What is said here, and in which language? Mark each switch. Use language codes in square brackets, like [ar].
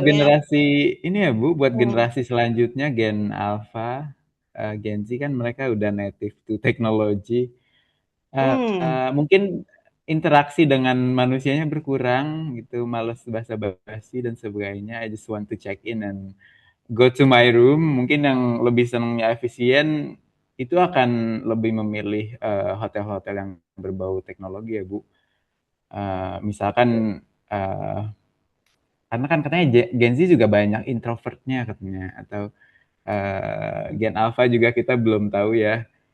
[id] restorannya. generasi ini ya Bu, buat Hmm. generasi selanjutnya Gen Alpha, Gen Z kan mereka udah [en] native to [id] teknologi. Mungkin interaksi dengan manusianya berkurang gitu, males basa-basi dan sebagainya. [en] I just want to check in and go to my room. [id] Mungkin yang lebih senangnya efisien itu akan lebih memilih hotel-hotel yang berbau teknologi ya Bu. Misalkan karena kan katanya Gen Z juga banyak introvertnya katanya atau Gen Alpha juga kita belum tahu ya.